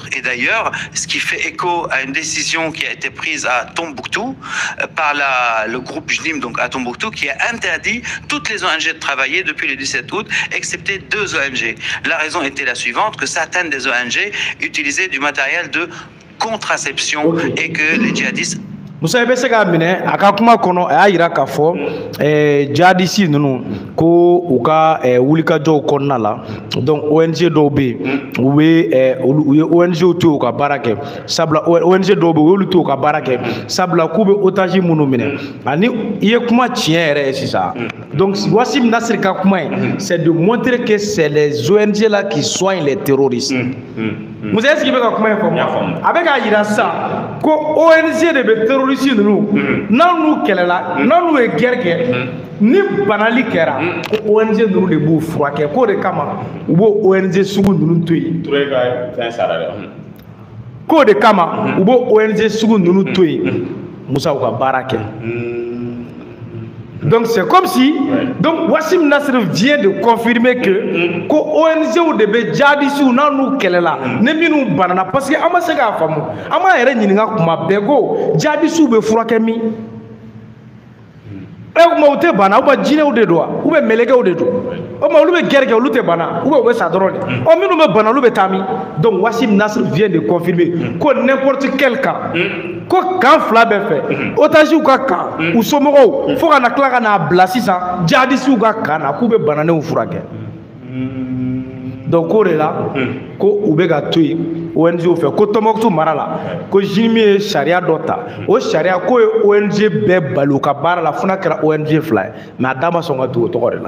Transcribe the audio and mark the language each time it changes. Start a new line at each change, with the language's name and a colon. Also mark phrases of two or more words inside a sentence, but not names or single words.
French: Et d'ailleurs, ce qui fait écho à une décision qui a été prise à Tombouctou par le groupe JNIM, donc à Tombouctou, qui a interdit toutes les ONG de travailler depuis le 17 août, excepté 2 ONG. La raison était la suivante, que certaines des ONG utilisaient du matériel de contraception et que les djihadistes
Bambara: Musa bɛ se k'a minɛ a ka kuma kɔnɔ a y'a jira k'a fɔ jihadisi ninnu ko u ka wulikajɔw kɔnɔna la donc ONG dɔw bɛ yen u ye ONG to u ka baara kɛ sabula ONG dɔw bɛ yen u y'olu to u ka baara kɛ sabula k'u bɛ otage minnu minɛ ani i ye kuma tiɲɛ yɛrɛ ye sisan donc Wassim Nasir ka kuma ye
French: c'est de montrer que c'est les ONG là qui soignent les terroristes.
Bambara: Musa
French: est-ce qu'il
Bambara: bɛ ka kuma in faamu a bɛ k'a jira sisan ko ONG de bɛ terroriste ninnu n'an'u kɛlɛla n'an'u ye guerre kɛ ni banali kɛra ko ONG ninnu de b'u furakɛ k'o de kama u b'o ONG sugu ninnu to yen k'o de kama u b'o ONG sugu ninnu to yen Musa u ka baara kɛ.
French: Donc c'est comme si donc Wassim Nasr vient de confirmer que
Bambara: ONG de be jihadistes n'an'u kɛlɛla ne minnu banana
French: parce que
Bambara: an ma se k'a faamu an m'a yɛrɛ ɲininka kuma bɛɛ ko jihadistes bɛ furakɛ min kuma u tɛ bana
French: ou bien
Bambara: jinɛw de don wa
French: ou bien
Bambara: mɛlɛkɛw de don o ma olu bɛ guerre kɛ olu tɛ bana
French: ou bien
Bambara: u bɛ sa dɔrɔn de minnu bɛ bana olu bɛ taa min
French: donc Wassim Nasr vient de confirmer
Bambara: ko
French: n'importe quel cas
Bambara: ko kan fila bɛɛ fɛ otages ka kan u somɔgɔw fo ka na tila ka n'a bila sisan jihadistes ka kan na k'u bɛ bananenw furakɛ donc k'o de la ko u bɛ ka to yen ONG fɛ ko Tombouctou mara la ko JNIM ye sariya dɔ ta o sariya ko ye ONG bɛɛ bali u ka baara la fo n'a kɛra ONG fila ye
French: mais a
Bambara: da ma sɔn ka tugu o tɔgɔ de la.